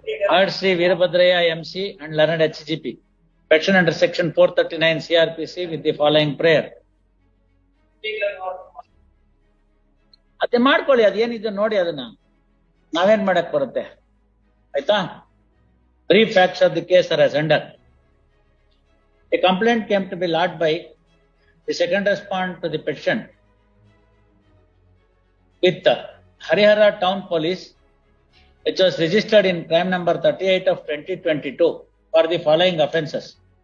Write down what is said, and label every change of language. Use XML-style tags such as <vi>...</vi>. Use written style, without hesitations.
<en>Heard Shri Veerabhadrayya MC and learned HGP. Petition under section 439 CRPC with the following prayer.</en> <kn>ಅದೇ ಮಾಡ್ಕೊಳ್ಳಿ, ಅದೇನಿದೆ ನೋಡಿ, ಅದನ್ನ ನಾವೇನ್ ಮಾಡಕ್ ಬರುತ್ತೆ. ಆಯ್ತಾ?</kn> <en>Brief facts of the case are as under. A complaint came to be lodged by the second respond to the petition with Harihara Town Police, which was registered in crime number 38 of 2022 for the following offences.</en>